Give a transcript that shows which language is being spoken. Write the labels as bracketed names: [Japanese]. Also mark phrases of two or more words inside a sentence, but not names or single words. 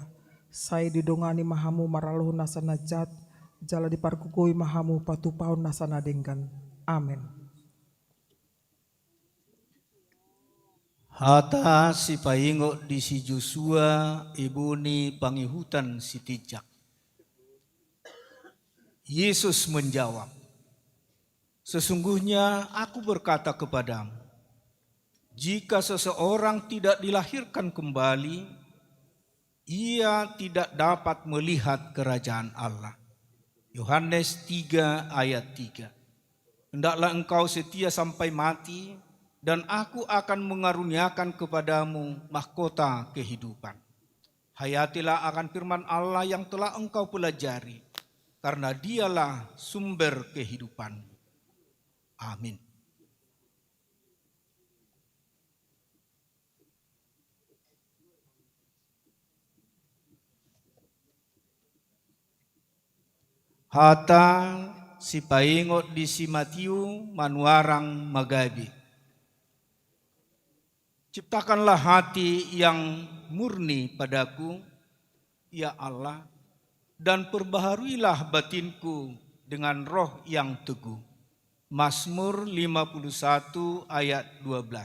[Batak Toba] Sai didongani mahamu maraluh nasa najat jala diparkukui mahamu patupau nasa nadenggan. Amin. Hata si paingo di si Joshua ibuni pangihutan si Tijak. [Indonesian] Yesus menjawab, sesungguhnya aku berkata kepadamu, jika seseorang tidak dilahirkan kembali, ia tidak dapat melihat kerajaan Allah. Yohanes 3 ayat 3. Hendaklah engkau setia sampai mati, dan aku akan mengaruniakan kepadamu mahkota kehidupan. Hayatilah akan firman Allah yang telah engkau pelajari, karena dialah sumber kehidupan. Amin. [Batak Toba] Hata si paingot di si Matiu manuarang magabi. [Indonesian] Ciptakanlah hati yang murni padaku, ya Allah, dan perbaharuilah batinku dengan roh yang teguh. Mazmur 51 ayat 12.